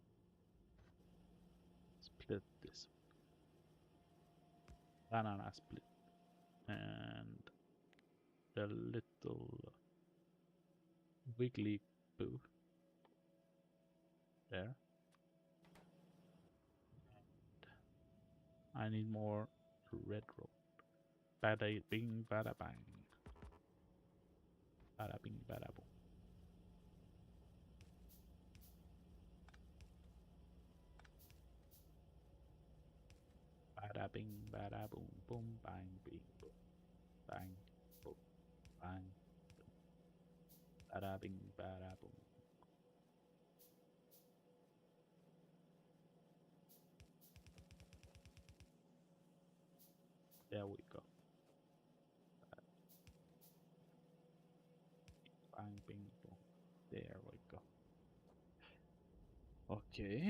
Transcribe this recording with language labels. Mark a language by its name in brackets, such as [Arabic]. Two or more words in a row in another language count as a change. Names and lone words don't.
[English] Split this. Banana split. And the little wiggly boo there. I need more red roll. Bada bing, bada bang. Bada bing, bada boom. Bada bing, bada boom, boom, bang, bing, boom, bang, boom, bang, boom. Bada bing, bada boom. There we go. Bang, bing, boom. There we go. Okay.